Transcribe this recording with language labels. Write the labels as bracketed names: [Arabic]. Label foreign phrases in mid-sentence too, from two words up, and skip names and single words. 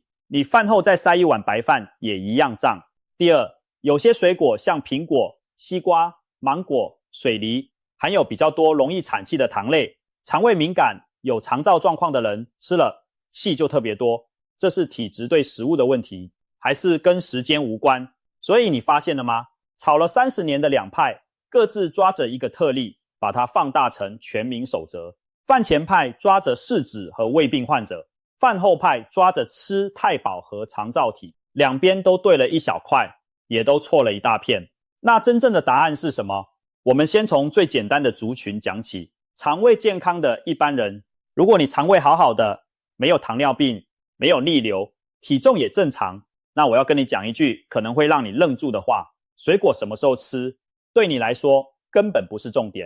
[Chinese] 你飯後再塞一碗白飯也一樣脹。第二，有些水果像蘋果、西瓜、芒果、水梨，含有比較多容易產氣的糖類，腸胃敏感、有腸燥狀況的人吃了氣就特別多，這是體質對食物的問題，還是跟時間無關？所以你發現了嗎？吵了30年的兩派，各自抓着一個特例，把它放大成全民守則。飯前派抓着試紙和胃病患者，飯後派抓着吃太飽和腸燥體，兩邊都對了一小塊，也都錯了一大片。那真正的答案是什麼？我們先從最簡單的族群講起，腸胃健康的一般人，如果你腸胃好好的，沒有糖尿病，沒有逆流，體重也正常，那我要跟你講一句可能會讓你愣住的話，水果什麼時候吃，對你來說根本不是重點。